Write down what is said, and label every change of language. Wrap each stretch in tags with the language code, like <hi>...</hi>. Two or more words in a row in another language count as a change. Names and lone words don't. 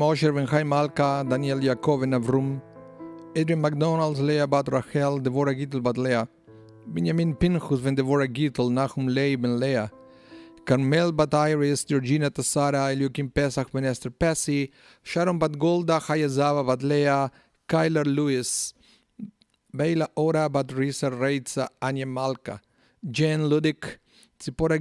<en>Osher Ben Chaim Malka, Daniel Yaakov Ben Avrum, Adrian McDonald's, Leah Bat Rachel, Devorah Gittel Bat Leah, Benjamin Pinchus Ben Devorah Gittel, Nachum Lei Ben Leah, Carmel Bat Iris, Georgina Tassara, Eliukim Pesach Ben Esther Pessi, Sharon Bat Golda, Chayazava Bat Leah, Kyler Lewis, Beila Ora Bat Risa Reitza, Anya Malka, Jen Ludik, Tzipora</en>